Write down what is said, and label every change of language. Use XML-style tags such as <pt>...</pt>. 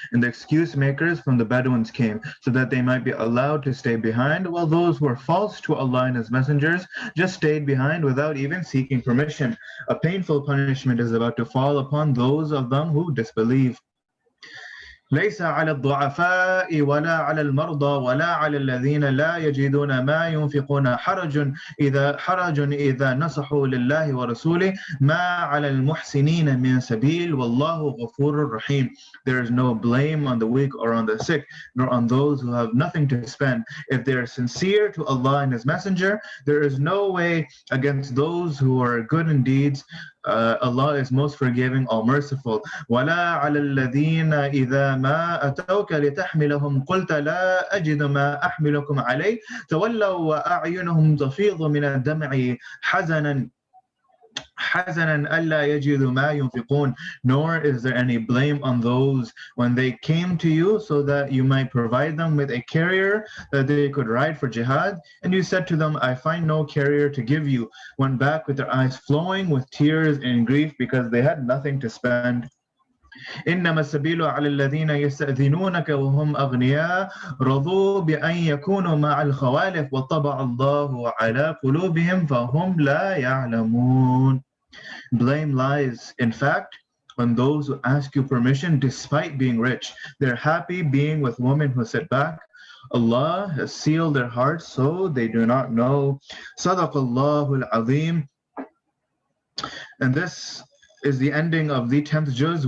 <en>And the excuse makers from the Bedouins came so that they might be allowed to stay behind, while those who were false to Allah and His messengers just stayed behind without even seeking permission. A painful punishment is about to fall upon those of them who disbelieve.</en> <ar>ليس على الضعفاء ولا على المرضى ولا على الذين لا يجدون ما ينفقون حرج إذا نصحوا لله ورسوله ما على المحسنين من سبيل والله غفور رحيم.</ar> <en>There is no blame on the weak or on the sick, nor on those who have nothing to spend. If they are sincere to Allah and His Messenger, there is no way against those who are good in deeds. Allah is most forgiving, all merciful.</en> <ar>وَلَا عَلَى الَّذِينَ إِذَا مَا أَتَوْكَ لِتَحْمِلَهُمْ قُلْتَ لَا أَجِدُ مَا أَحْمِلُكُمْ عَلَيْهِ تَوَلَّوْا وَأَعْيُنُهُمْ تَفِيضُ مِنَ الدَّمْعِ حزنا ألا يجدوا ما ينفقون.</ar> <en>Nor is there any blame on those when they came to you so that you might provide them with a carrier that they could ride for jihad, and you said to them, I find no carrier to give you, went back with their eyes flowing with tears and grief because they had nothing to spend.</en> <ar>إنما السبيل على الذين يستأذنونك وهم أغنياء رضوا بأن يكونوا مع الخوالف وطبع الله على قلوبهم فهم لا يعلمون.</ar> <en>Blame lies, in fact, on those who ask you permission despite being rich. They're happy being with women who sit back. Allah has sealed their hearts so they do not know.</en> <ar>Sadaqallahu al-Azim.</ar> <en>And this is the ending of the 10th juz.</en>